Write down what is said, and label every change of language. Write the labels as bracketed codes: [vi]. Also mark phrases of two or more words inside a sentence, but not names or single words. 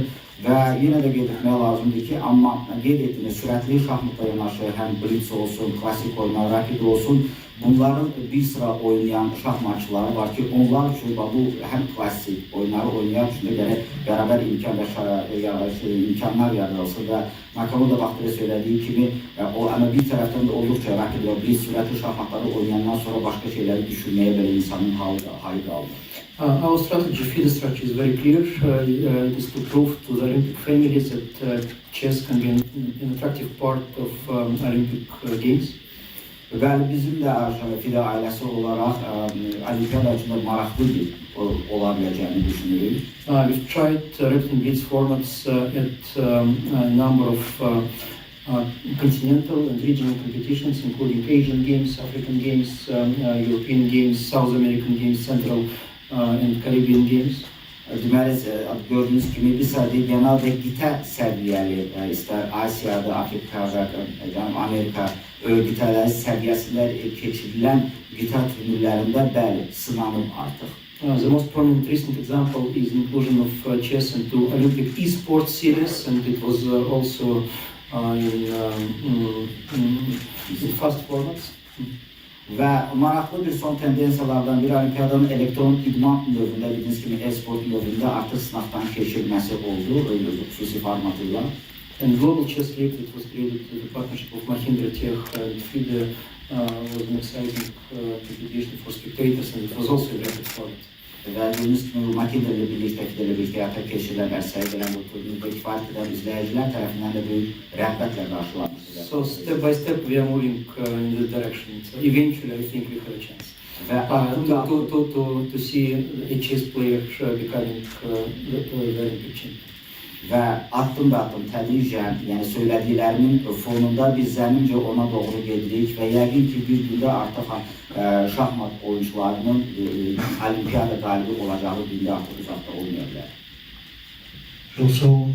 [az] Və yenə də qeyd etmək lazımdır ki, amma qeyd etdiyiniz sürətli şahmatla yanaşı həm blitz olsun, klasik oyunlar, rapid olsun, bunların bir sıra oynayan şahmatçıları var ki, onlar üçün bu həm klasik oyunları oynayan üçün də gərək bərabər imkanlar yaradılsın və Nakamura da vaxtında söylediği kimi, ama bir tərəfdən də olduqca rapid və blitz sürətli şahmatları oynayandan sonra başqa şeyləri düşünməyə belə insanın halı qaldı. [en] Our strategy, FIDE strategy, is very clear. It is to prove to the Olympic families that chess can be an attractive part of Olympic Games. [az] Bəli, bizim də FIDE ailəsi olaraq Olimpiyada üçün də maraqlı bir ola biləcəyini düşünürük. [en] We've tried rapid and blitz formats at a number of continental and regional competitions, including Asian Games, African Games, European Games, South American Games, Central and Caribbean Games. [az] Deməli, gördüyünüz kimi bir sayıda genelde qitə səviyyəli, istər Asiyada, Afrika və Amerika qitələri səviyyəsində keçirilən qitə turnirlərində bəli, sınanıb artıq. [en] The most prominent recent example is inclusion of chess into Olympic esports series, and it was also in fast formats. [az] Və maraqlı bir son tendensiyalardan biri Olimpiyadanın elektron idman növündə, bildiyiniz kimi e-sport növündə artıq sınaqdan keçirilməsi oldu, xüsusi formatıyla. [en] And Global Chess League that was created with the partnership of Mahir and FIDE was an exciting competition for spectators, and it was also a rapid format. [az] Və gördüyünüz kimi, Mahir ilə birlikdə həyata keçirilən və səylənən bu turnirdə kifayət edən izləyicilər tərəfindən də böyük rəğbətlə qarşılanmışdır. [en] So step by step we are moving in this direction. So eventually I think we have a chance to see a chess player becoming the Olympic champion. [az] Və addım-addım, tədricən, yəni söylədiklərinin fonunda biz zəmincə ona doğru gedirik və yəqin ki, bir gündə artıq şahmat oyuncularının Olimpiyada qalibi olacağı gündə artıq uzaqda olmayacaq. Çok sağ olun.